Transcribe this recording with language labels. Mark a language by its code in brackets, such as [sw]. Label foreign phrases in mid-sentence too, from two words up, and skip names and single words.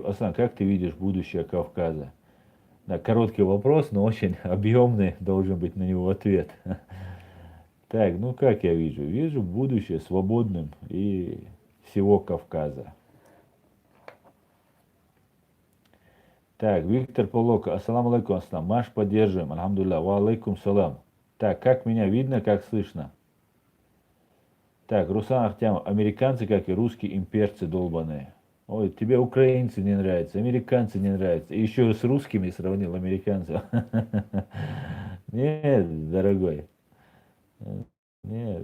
[ru] Аслан, как ты видишь будущее Кавказа? Да, короткий вопрос, но очень объемный должен быть на него ответ. Так, ну как я вижу? Вижу будущее свободным и всего Кавказа. Так, Виктор Полока. [ar] السلام عليكم, аслам. [ru] Маш, поддерживаем. Алхамдулилlah. [ar] وعليكم السلام. [ru] Так, как меня видно, как слышно? Так, Руслан Ахтямов. Американцы, как и русские имперцы долбаные. Ой, тебе украинцы не нравятся, американцы не нравятся. И еще с русскими сравнил американцев. Нет, дорогой. Нет.